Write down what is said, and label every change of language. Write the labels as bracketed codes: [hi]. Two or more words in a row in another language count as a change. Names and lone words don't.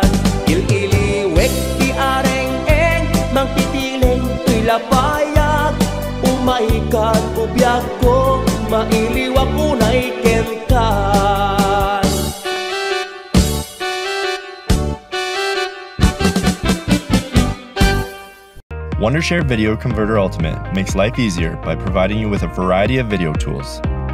[ilo] Il-iliwek ti areng-eng, magtitileng to'y lapayag. Umaykan ubiyag ko, mailiwak unay kenkan. [en] Wondershare Video Converter Ultimate makes life easier by providing you with a variety of video tools.